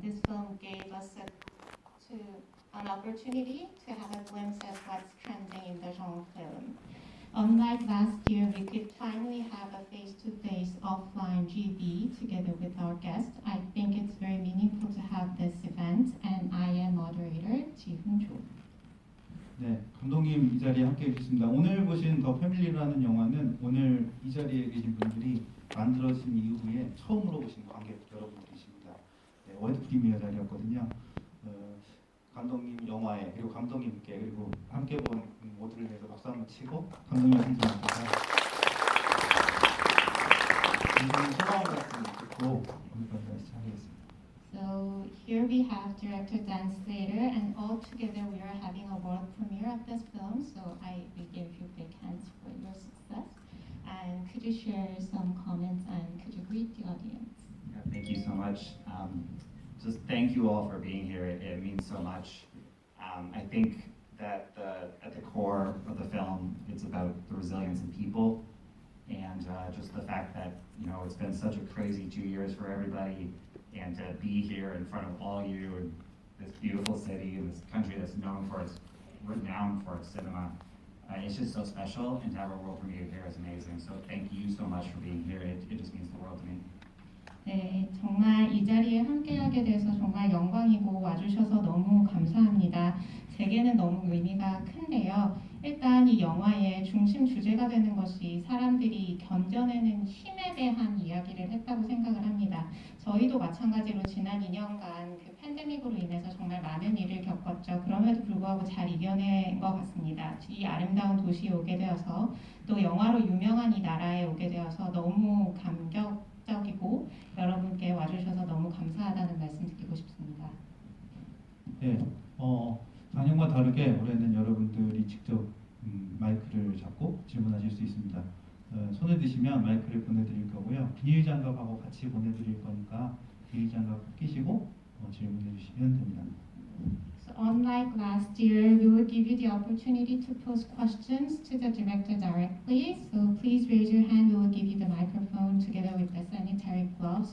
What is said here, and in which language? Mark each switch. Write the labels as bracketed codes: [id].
[en] This film gave us an opportunity to have a glimpse at what's trending in the genre film. Unlike last year, we could finally have a face-to-face offline GB together with our guest. I think it's very meaningful to have this event, and I am moderator 지훈 조. [ko] 네, 감독님 이 자리에 함께 해주셨습니다. 오늘 보신 더 패밀리라는 영화는 오늘 이 자리에 계신 분들이 만들어진 이후에 처음으로 보신 관객 여러분들이십니다. 네, 월드 프리미어 자리였거든요. 감독님 영화에 그리고 감독님께 그리고 함께 본 모두를 위해서 박수 한번 치고 감독님 말씀드립니다. 소감 말씀 듣고 오늘까지 시작하겠습니다. [en] So here we have director Dan Slater, and all together we are having a world premiere of this film. So we give you big hands for your success. And could you share some comments and could you greet the audience? Yeah, thank you so much. Just thank you all for being here. It means so much. I think that at the core of the film, it's about the resilience in people, and just the fact that it's been such a crazy 2 years for everybody, and to be here in front of all you in this beautiful city, in this country that's renowned for its cinema. It's just so special, and to have a world premiere here is amazing. So thank you so much for being here. It just means the world to me. [ko] 네, 정말 이 자리에 함께하게 돼서 정말 영광이고 와주셔서 너무 감사합니다. 제게는 너무 의미가 큰데요. 일단 이 영화의 중심 주제가 되는 것이 사람들이 견뎌내는 힘에 대한 이야기를 했다고 생각을 합니다. 저희도 마찬가지로 지난 2년간 그 팬데믹으로 인해서 정말 많은 일을 겪었죠. 그럼에도 불구하고 잘 이겨낸 것 같습니다. 이 아름다운 도시에 오게 되어서 또 영화로 유명한 이 나라에 오게 되어서 너무 감격적이고 여러분께 와주셔서 너무 감사하다는 말씀 드리고 싶습니다. 네, 작년과 다르게 올해는 여러분들이 직접 마이크를 잡고 질문하실 수 있습니다. 손을 드시면 마이크를 보내드릴 거고요. 비닐 장갑하고 같이 보내드릴 거니까 비닐 장갑 끼시고 질문해 주시면 됩니다. [en] So unlike last year, we will give you the opportunity to pose questions to the director directly. So please raise your hand. We will give you the microphone together with the sanitary gloves.